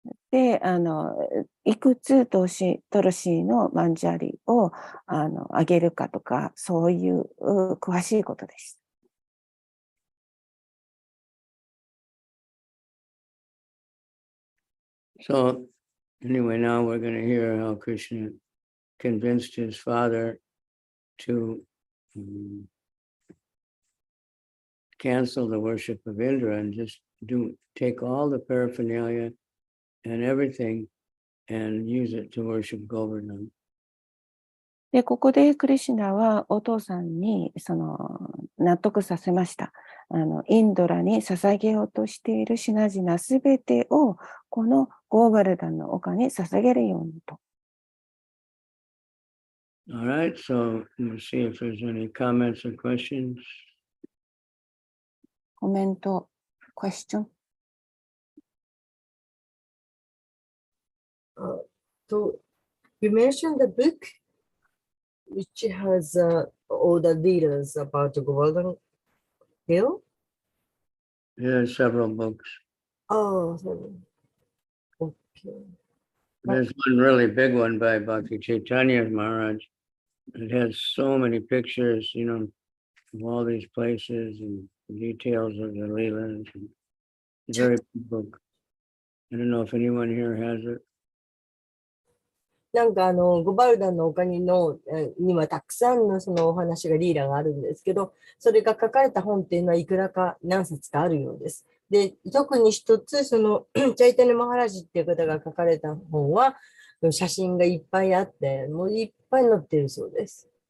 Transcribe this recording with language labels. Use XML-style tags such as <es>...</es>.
<ja>で、いくつトルシーのマンジャリをあげるかとか、そういう詳しいことです。</ja> <en>So anyway, now we're going to hear how Krishna convinced his father to cancel the worship of Indra and just take all the paraphernalia and everything and use it to worship Govardhan.</en> <ja>で、ここでクリシュナはお父さんに納得させました。インドラに捧げようとしている品々すべてをこのゴーバルダンの丘に捧げるようにと。</ja> <en>All right, so let's see if there's any comments or questions.</en> <ja>コメント、question?</ja> <en>So you mentioned the book which has all the details about the Golden Hill. There are several books. Oh, okay. There's one really big one by Bhakti Chaitanya Maharaj. It has so many pictures, of all these places and details of the Leelas. It's a very big book. I don't know if anyone here has it.</en> <ja>なんかゴバルダンの丘にはたくさんのそのお話がリーラがあるんですけど、それが書かれた本っていうのはいくらか何冊かあるようです。で、特に一つ、チャイタニャ・マハラジっていう方が書かれた本は、写真がいっぱいあって、もういっぱい載ってるそうです。</ja>